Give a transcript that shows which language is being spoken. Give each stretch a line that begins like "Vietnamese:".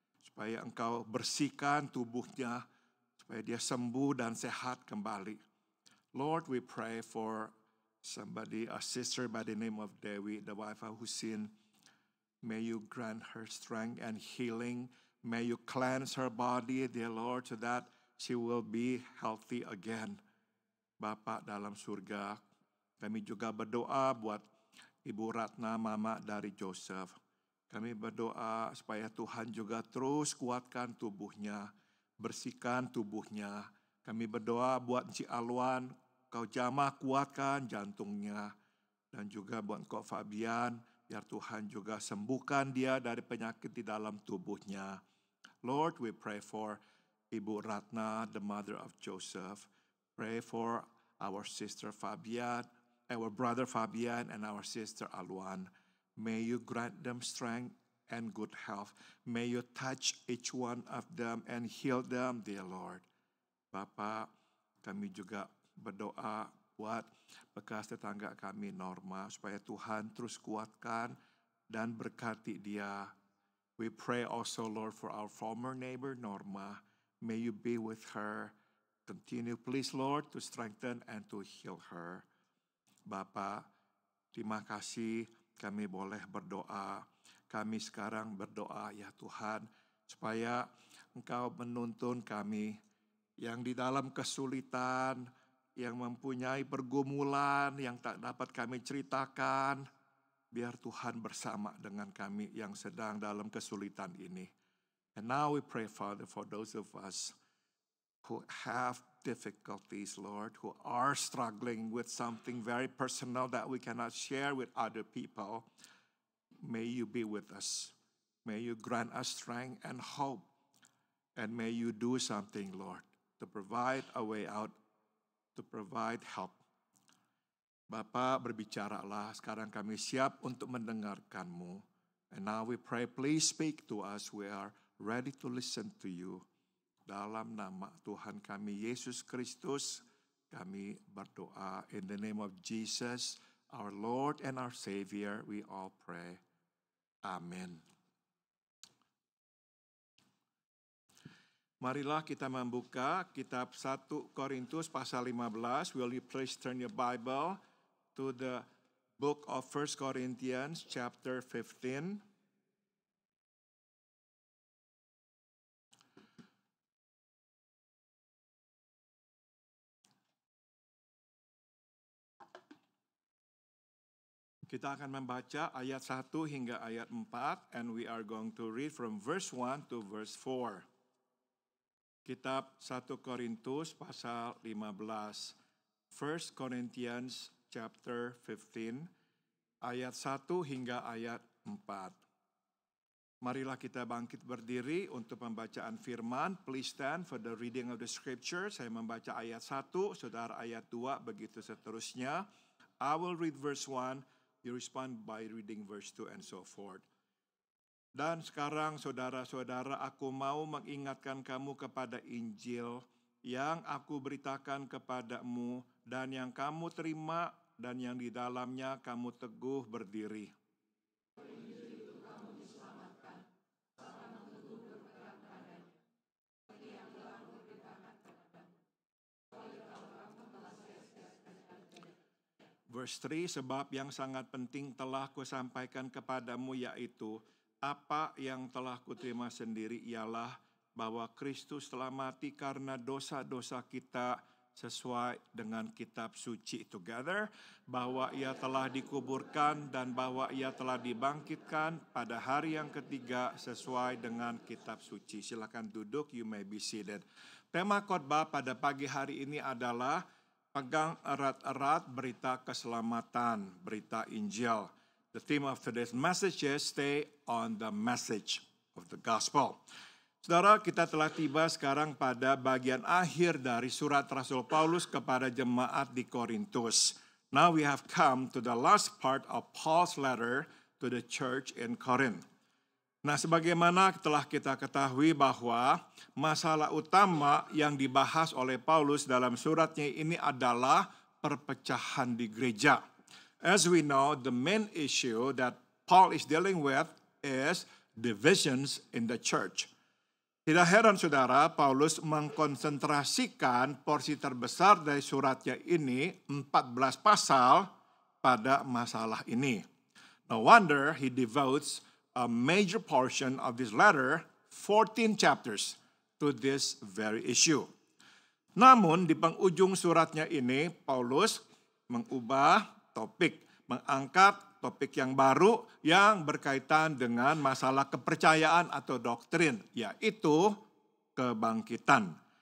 Indonesian: Supaya engkau bersihkan tubuhnya, supaya dia sembuh dan sehat kembali.
English: Lord, we pray for somebody, a sister by the name of Dewi, the wife of Husin. May you grant her strength and healing. May you cleanse her body, dear Lord, so that she will be healthy again.
Indonesian: Bapak dalam surga, kami juga berdoa buat Ibu Ratna, mama dari Joseph. Kami berdoa supaya Tuhan juga terus kuatkan tubuhnya, bersihkan tubuhnya. Kami berdoa buat Encik Alwan, kau jamah kuatkan jantungnya. Dan juga buat Kok Fabian, biar Tuhan juga sembuhkan dia dari penyakit di dalam tubuhnya.
English: Lord, we pray for Ibu Ratna, the mother of Joseph. Pray for our sister Fabian, our brother Fabian, and our sister Alwan. May you grant them strength and good health. May you touch each one of them and heal them, dear Lord.
Indonesian: Bapak, kami juga berdoa buat bekas tetangga kami Norma, supaya Tuhan terus kuatkan dan berkati dia.
English: We pray also, Lord, for our former neighbor Norma. May you be with her. Continue, please, Lord, to strengthen and to heal her.
Indonesian: Bapak, terima kasih kami boleh berdoa. Kami sekarang berdoa, ya Tuhan, supaya Engkau menuntun kami yang di dalam kesulitan, yang mempunyai pergumulan yang tak dapat kami ceritakan. Biar Tuhan bersama dengan kami yang sedang dalam kesulitan ini.
English: And now we pray, Father, for those of us who have difficulties, Lord, who are struggling with something very personal that we cannot share with other people. May you be with us. May you grant us strength and hope. And may you do something, Lord, to provide a way out, to provide help.
Indonesian: Bapak, berbicaralah, sekarang kami siap untuk mendengarkan-Mu.
English: And now we pray, please speak to us. We are ready to listen to you.
Indonesian: Dalam nama Tuhan kami Yesus Kristus, kami berdoa.
English: In the name of Jesus, our Lord and our Savior, we all pray. Amen.
Indonesian: Marilah kita membuka kitab 1 Korintus pasal 15.
English: Will you please turn your Bible to the book of 1 Corinthians chapter 15.
Indonesian: Kita akan membaca ayat 1 hingga ayat 4,
English: and we are going to read from verse 1 to verse 4.
Indonesian: Kitab 1 Korintus pasal 15.
English: 1 Corinthians chapter 15,
Indonesian: ayat 1 hingga ayat 4. Marilah kita bangkit berdiri untuk pembacaan firman.
English: Please stand for the reading of the scripture.
Indonesian: Saya membaca ayat 1, saudara ayat 2, begitu seterusnya.
English: I will read verse 1. You respond by reading verse 2 and so forth.
Indonesian: Dan sekarang saudara-saudara, aku mau mengingatkan kamu kepada Injil yang aku beritakan kepadamu dan yang kamu terima dan yang di dalamnya kamu teguh berdiri.
English: Verse 3,
Indonesian: sebab yang sangat penting telah kusampaikan kepadamu, yaitu apa yang telah kuterima sendiri ialah bahwa Kristus telah mati karena dosa-dosa kita sesuai dengan kitab suci.
English: Together,
Indonesian: bahwa ia telah dikuburkan dan bahwa ia telah dibangkitkan pada hari yang ketiga sesuai dengan kitab suci. Silakan duduk,
English: you may be seated.
Indonesian: Tema khotbah pada pagi hari ini adalah pegang erat-erat berita keselamatan, berita Injil.
English: The theme of today's message is stay on the message of the gospel.
Indonesian: Saudara, kita telah tiba sekarang pada bagian akhir dari surat Rasul Paulus kepada jemaat di Korintus.
English: Now we have come to the last part of Paul's letter to the church in Corinth.
Indonesian: Nah, sebagaimana telah kita ketahui bahwa masalah utama yang dibahas oleh Paulus dalam suratnya ini adalah perpecahan di gereja.
English: As we know, the main issue that Paul is dealing with is divisions in the church.
Indonesian: Tidak heran saudara, Paulus mengkonsentrasikan porsi terbesar dari suratnya ini, 14 pasal, pada masalah ini.
English: No wonder he devotes a major portion of this letter, 14 chapters, to this very issue.
Indonesian: Namun di penghujung suratnya ini, Paulus mengubah topik, mengangkat topik yang baru yang berkaitan dengan masalah kepercayaan atau doktrin, yaitu kebangkitan.